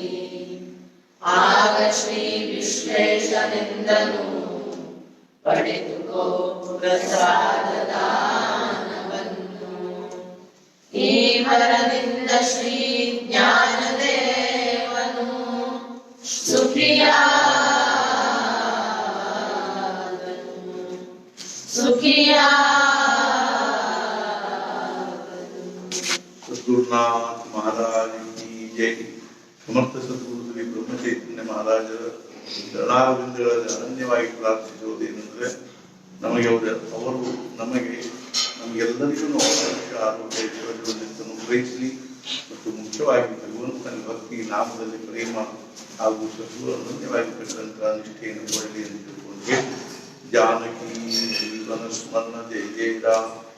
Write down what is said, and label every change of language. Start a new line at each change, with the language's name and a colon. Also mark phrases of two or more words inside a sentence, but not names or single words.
Kannada: ಆಗ ಶ್ರೀ ವಿಶ್ವೇಶನೆಂದನು ಪಡೆದುಕೋ ಪ್ರಸಾದದಾನವನ್ನು, ಈ ವರದಿಂದ ಶ್ರೀ ಜ್ಞಾನದೇವನು
Hindi: सद्गुरुनाथ महाराज की जय.
Kannada: समर्थ सद्गुರು ಶ್ರೀ ಬ್ರಹ್ಮಚೈತನ್ಯ ಮಹಾರಾಜರ ಚರಣಾರವಿಂದಗಳಲ್ಲಿ ಅನನ್ಯವಾಗಿ ಪ್ರಾರ್ಥಿಸುವುದೇನೆಂದರೆ, ಅವರು ನಮಗೆಲ್ಲರಿಗೂ ಆರೋಗ್ಯ ಐಶ್ವರ್ಯವನ್ನು ಗ್ರಹಿಸಲಿ ಮತ್ತು ಮುಖ್ಯವಾಗಿ ಭಗವಂತನ ಭಕ್ತಿ ನಾಮದಲ್ಲಿ ಪ್ರೇಮ ಹಾಗೂ ಸದ್ಗುರು ಅನನ್ಯವಾಗಿ ಪಡೆದಂತಹ ನಿಷ್ಠೆಯನ್ನು ಕೊಡಲಿ ಎಂದು ತಿಳ್ಕೊಂಡು,
Marathi: जानकी जीवन स्मरण जय जय राम.